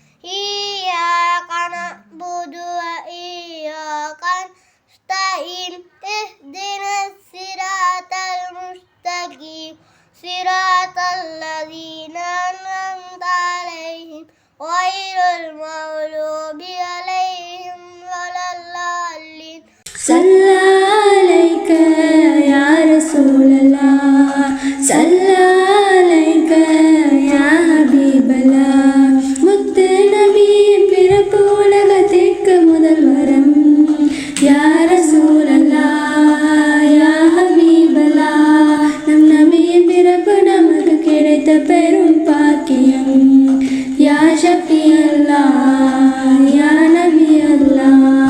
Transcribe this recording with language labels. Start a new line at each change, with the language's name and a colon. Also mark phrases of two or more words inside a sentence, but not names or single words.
Arabic: إياك نعبد وإياك نستعين. اهدنا الصراط المستقيم. صراط الذين أنعمت عليهم غير المغضوب عليهم ولا الضالين. صلى عليك يا رسول الله صلى عليك يا حبيب الله.
Tamil: முத்து நபி பிறப்பு உலகத்திற்கு முதல் வரம்.
Arabic: يا رسول الله يا حبيب الله.
Tamil: நம் நபியின் பிறப்பு நமக்கு கிடைத்த பெரும் பாக்கியம்.
Arabic: يا شفيع الله يا نبي الله.